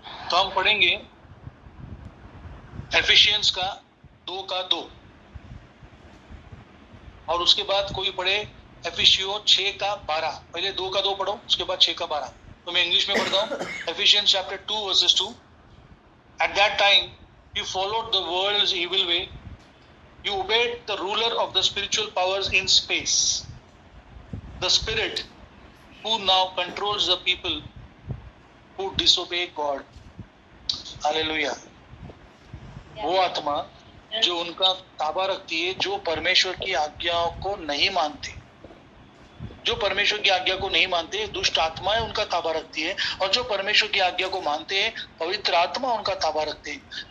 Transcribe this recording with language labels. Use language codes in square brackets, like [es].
[hi] तो हम पढ़ेंगे एफिशियंस का 2:2 और उसके बाद कोई पढ़े एफिशियो 6:12। पहले 2:2 पढ़ो, उसके बाद 6:12। तो मैं इंग्लिश में पढ़ता हूँ। Efficiency chapter 2 versus 2। [en] At that time you followed the world's evil way. You obeyed the ruler of the spiritual powers in space, the spirit who now controls the people who disobey God. [hi] Hallelujah. वो आत्मा जो उनका ताबा रखती है, जो परमेश्वर की आज्ञाओं को नहीं मानते, जो परमेश्वर की आज्ञा को नहीं मानते, दुष्ट आत्माएं उनका ताबा रखती है, और जो परमेश्वर की आज्ञा को मानते हैं, पवित्र आत्मा उनका ताबा रखते हैं।